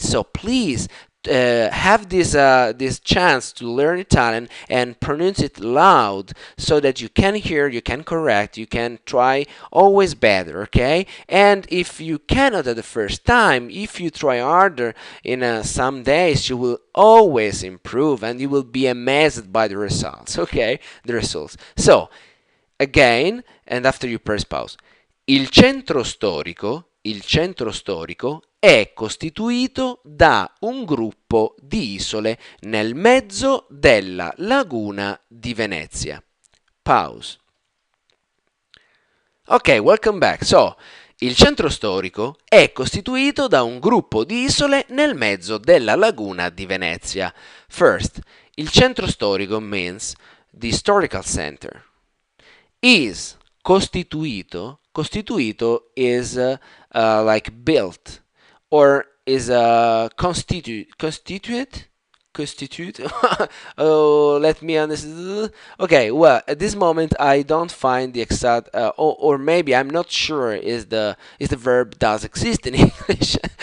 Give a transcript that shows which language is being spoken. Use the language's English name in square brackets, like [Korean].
[English] So please have this chance to learn Italian and pronounce it loud so that you can hear, you can correct, you can try always better, okay? And if you cannot at the first time, if you try harder in some days, you will always improve and you will be amazed by the results, okay? The results. So, again, and after you press pause. [Italian] Il centro storico è costituito da un gruppo di isole nel mezzo della laguna di Venezia. Pause. [English] Ok, welcome back. [Italian] So, il centro storico è costituito da un gruppo di isole nel mezzo della laguna di Venezia. [English] First, [Italian] il centro storico [English] means the historical center. Is costituito is like built, or is constituted constitute. Oh, let me understand. Okay, well, at this moment I don't find the exact, or maybe I'm not sure is the verb does exist in English.